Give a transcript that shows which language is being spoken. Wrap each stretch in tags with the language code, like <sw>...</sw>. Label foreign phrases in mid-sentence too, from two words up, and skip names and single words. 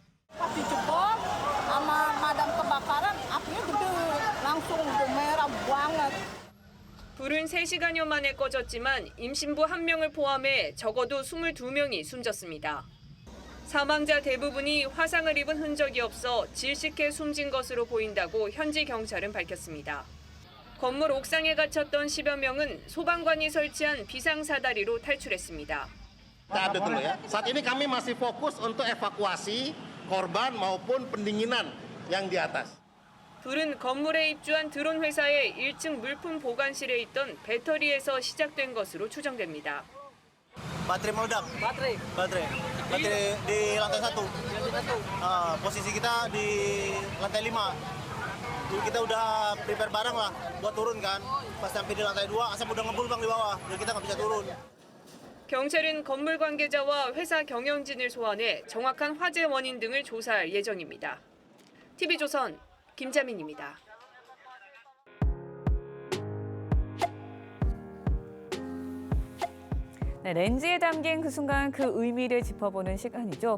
<ko>불은 3시간여 만에 꺼졌지만 임신부 1명을 포함해 적어도 22명이 숨졌습니다. 사망자 대부분이 화상을 입은 흔적이 없어 질식해 숨진 것으로 보인다고 현지 경찰은 밝혔습니다. 건물 옥상에 갇혔던 10여 명은 소방관이 설치한 비상사다리로 탈출했습니다.</ko> <id>Saat ini kami masih fokus untuk evakuasi korban maupun pendinginan yang di atas.</id> <ko>불은 건물에 입주한 드론 회사의 1층 물품 보관실에 있던 배터리에서 시작된 것으로 추정됩니다.</ko> <id>Baterai meledak. Baterai di lantai 1. Posisi kita di lantai 5. Kita udah prepare barang lah buat turun kan. Pas sampai di lantai 2, asap udah ngebul bang di bawah. Jadi kita nggak bisa turun.</id> <ko>경찰은 건물 관계자와 회사 경영진을 소환해 정확한 화재 원인 등을 조사할 예정입니다. TV조선 김자민입니다. 네, 렌즈에 담긴 그 순간 그 의미를 짚어보는 시간이죠.</ko>